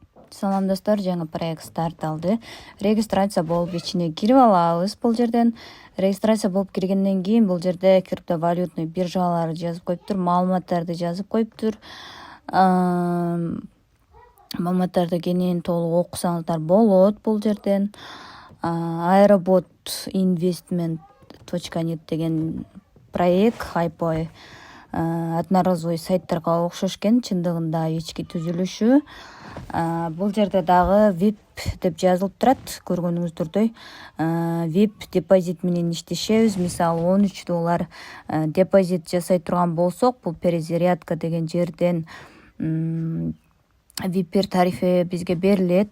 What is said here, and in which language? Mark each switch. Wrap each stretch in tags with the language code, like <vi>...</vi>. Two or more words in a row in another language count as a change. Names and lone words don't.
<ky>Салам достор, жаңы проект старт алды. Регистрация болуп ичине кирип алабыз. Бул жерден регистрация болуп киргенден кийин бул жерде криптовалютный биржалар жазып коюптур, маалыматтарды жазып коюптур. Маалыматтарды кенен толук окусаңыздар болот бул жерден. Aerobot investment.net деген проект</ky> <ru>хайпой одноразовый</ru> <ky>сайттарга окшош экен, чындыгында ички түзүлүшү. Бул жерде дагы VIP деп жазылып турат, көргөнүңүздөрдөй. VIP депозит менен иштешебиз. Мисалы $13 депозит жасай турган болсок, бул перезарядка деген жерден VIP тарифи бизге берилет.</ky>